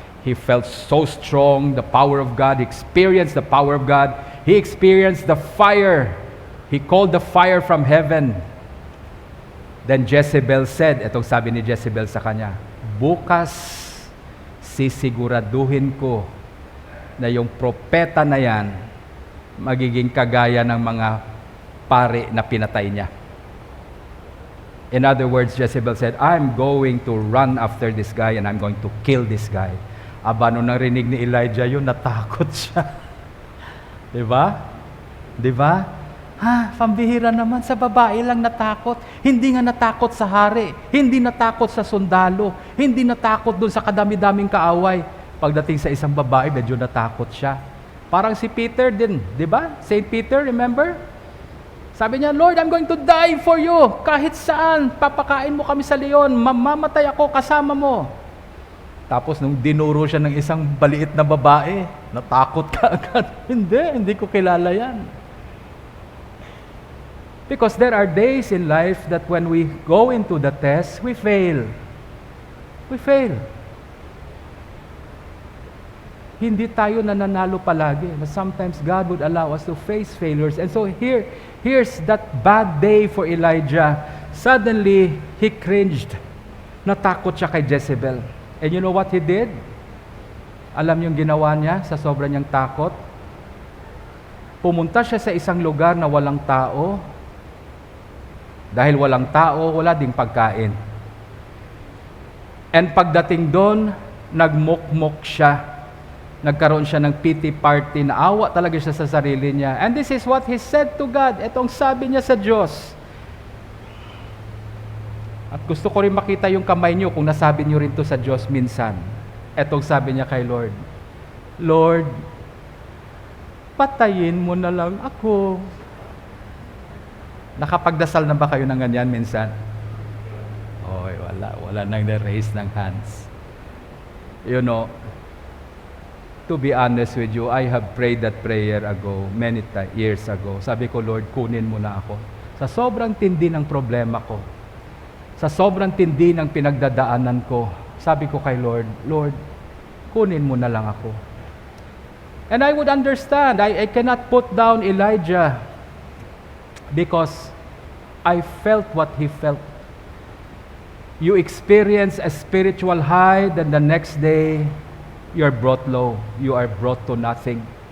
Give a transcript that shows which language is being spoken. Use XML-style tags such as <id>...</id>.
<en>He felt so strong, the power of God. He experienced the power of God. He experienced the fire. He called the fire from heaven. Then Jezebel said,</en> <tl>etong sabi ni Jezebel sa kanya, bukas sisiguraduhin ko na yung propeta na yan magiging kagaya ng mga pari na pinatay niya.</tl> <en>In other words, Jezebel said, I'm going to run after this guy and I'm going to kill this guy.</en> <tl>Aba, nung narinig ni Elijah yun, natakot siya. Diba? Diba? Ha, pambihira naman, sa babae lang natakot. Hindi nga natakot sa hari. Hindi natakot sa sundalo. Hindi natakot dun sa kadami-daming kaaway. Pagdating sa isang babae, medyo natakot siya. Parang si Peter din, diba? Saint Peter, remember? Sabi niya,</tl> <en>Lord, I'm going to die for you.</en> <tl>Kahit saan, papakain mo kami sa leon. Mamamatay ako kasama mo. Tapos nung dinuro siya ng isang baliit na babae, natakot ka agad. Hindi ko kilala yan.</tl> <en>Because there are days in life that when we go into the test, we fail. We fail.</en> <tl>Hindi tayo nananalo palagi.</tl> <en>Sometimes God would allow us to face failures. And so here's that bad day for Elijah. Suddenly, he cringed.</en> <tl>Natakot siya kay Jezebel.</tl> <en>And you know what he did?</en> <tl>Alam yung ginawa niya sa sobrang niyang takot? Pumunta siya sa isang lugar na walang tao. Dahil walang tao, wala ding pagkain. And pagdating doon, nagmukmok siya. Nagkaroon siya ng pity party, naawa talaga siya sa sarili niya.</tl> <en>And this is what he said to God.</en> <tl>Itong sabi niya sa Diyos. At gusto ko rin makita yung kamay niyo kung nasabi niyo rin to sa Diyos minsan. Itong sabi niya kay Lord, Lord, patayin mo na lang ako. Nakapagdasal na ba kayo ng ganyan minsan? Oy, wala nang na-raise ng hands.</tl> <en>You know, to be honest with you, I have prayed that prayer ago, many years ago.</en> <tl>Sabi ko, Lord, kunin mo na ako. Sa sobrang tindi ng problema ko, sa sobrang tindi ng pinagdadaanan ko, sabi ko kay Lord, Lord, kunin mo na lang ako.</tl> <en>And I would understand, I cannot put down Elijah because I felt what he felt. You experience a spiritual high, then the next day, you are brought low. You are brought to nothing.</en>